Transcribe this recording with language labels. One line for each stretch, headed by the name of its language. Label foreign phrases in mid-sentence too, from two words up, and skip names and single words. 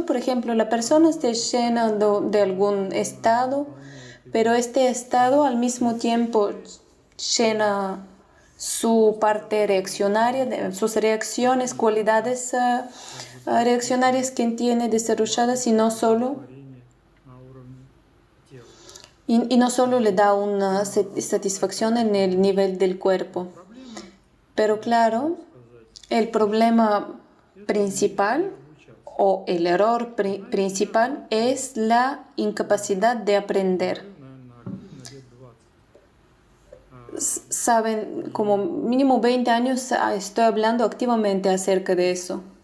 Spanish: Por ejemplo, la persona está llena de algún estado, pero este estado al mismo tiempo llena su parte reaccionaria, sus reacciones, cualidades reaccionarias que tiene desarrolladas y no solo
Russian: творение на уровне тела.
Spanish: Y no solo le da una satisfacción en el nivel del cuerpo. Pero claro, el problema principal o el error principal es la incapacidad de aprender. Saben, como mínimo 20 años estoy hablando activamente acerca de eso.